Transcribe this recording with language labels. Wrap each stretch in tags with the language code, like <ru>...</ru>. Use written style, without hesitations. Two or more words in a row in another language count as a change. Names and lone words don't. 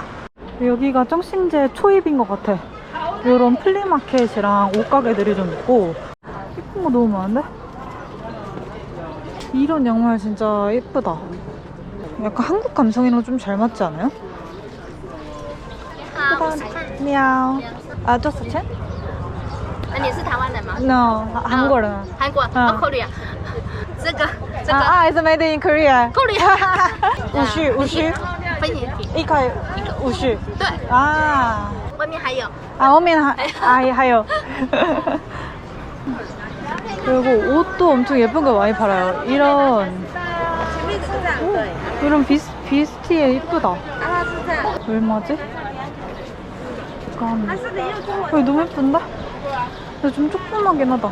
<ko>여기가 정신제 초입인 것 같아. 이런 플리마켓이랑 옷가게들이 좀 있고 예쁜 거 너무 많은데? 이런 양말 진짜 예쁘다. 약간 한국 감성이랑 좀 잘 맞지 않아요? 미야오. 아,</ko> <zh>多少钱? 你是台湾人吗？</zh> <ko>No, 한국어는.</ko> <zh>韩国，Korea。这个</zh> <en>it's made in Korea. Korea 50</en> <zh>分你提。一块50. 对，</zh> <ko>아,</ko> <zh>外面还有。后面还有.</zh> <ko>그리고 옷도 엄청 예쁜 거 많이 팔아요. 이런 비스티에 이쁘다. 얼마지? 잠깐. 여기 너무 예쁜데? 근데 좀 조그마긴 하다.</ko>